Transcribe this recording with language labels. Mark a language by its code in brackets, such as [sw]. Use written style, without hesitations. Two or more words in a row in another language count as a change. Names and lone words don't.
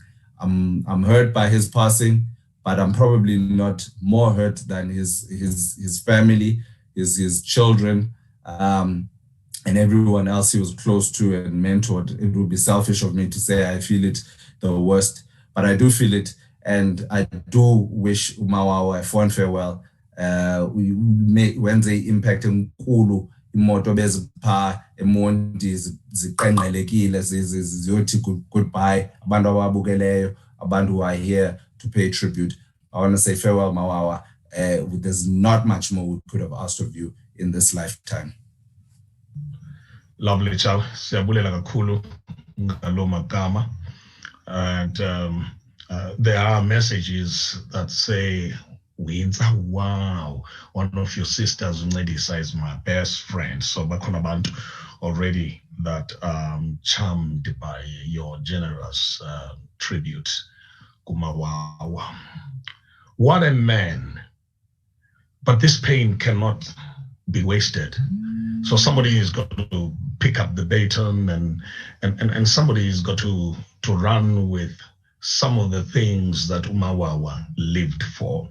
[en] I'm hurt by his passing, but I'm probably not more hurt than his family, his children, and everyone else he was close to and mentored. It would be selfish of me to say I feel it the worst, but I do feel it, and I do wish Mawawa a fond farewell. [xh] Wenze impact enkulu imoto bezipha emonti ziqenqelekile ziyothi goodbye abantu ababukeleyo, abantu [en] who are here to pay tribute. I want to say farewell, Mawawa. There's not much more we could have asked of you in this lifetime. Lovely, Chow. [xh] Siyabulela kakhulu ngalo magama. [en] And there are messages that say, wow, one of your sisters Uncedisa is my best friend. So [xh] bakhona abantu [en] already that charmed by your generous tribute, Kumawawa. What a man. But this pain cannot be wasted. So somebody is got to pick up the baton, and somebody is got to run with some of the things that Mawawa lived for.